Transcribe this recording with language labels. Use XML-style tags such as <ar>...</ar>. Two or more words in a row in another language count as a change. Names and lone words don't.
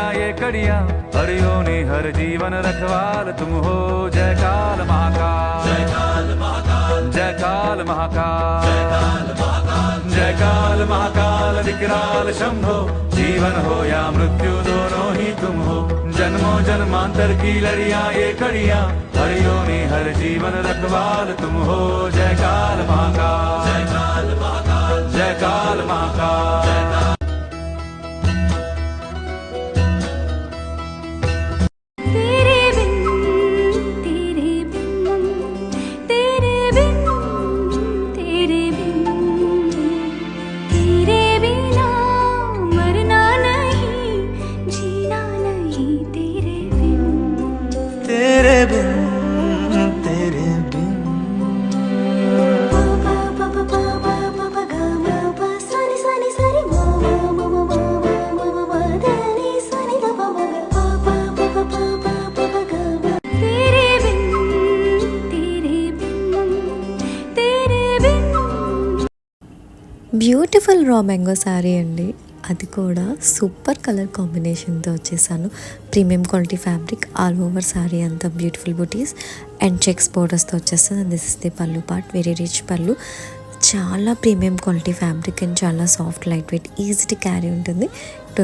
<hi>ये कड़िया हरियों हर जीवन रखवाल तुम हो जय काल महाकाल जय काल महाकाल जय काल महाकाल जय काल महाकाल विकराल शंभो जीवन हो या मृत्यु दोनों ही तुम हो जन्मों जन्मांतर की लड़िया ये कड़िया हरियों हर जीवन रखवाल तुम हो जय काल महाकाल जय काल महाकाल जय काल महाकाल तेरे बिन तेरे बिन तेरे बिन तेरे बिना मरना नहीं जीना नहीं तेरे बिन तेरे बिन तेरे बिन pa pa pa pa pa pa pa pa ga ma pa sa ni sa ri ma ma ma ma ma ma ma ma da ni sa ni da pa ma ga pa pa pa pa pa pa pa pa ga ma तेरे बिन तेरे बिन तेरे बिन</hi> <te>బ్యూటిఫుల్ రా</te> <en>mango saree</en> <te>అండి, అది కూడా</te> <en>super colour combinationతో</en> <te>వచ్చేసాను.</te> <en>premium quality fabric all over saree అంతా beautiful buties and checks bordersతో వచ్చేస్తుంది. this is the pallu part, very rich pallu, చాలా premium quality fabric and చాలా soft light weight easy to carry ఉంటుంది.</en>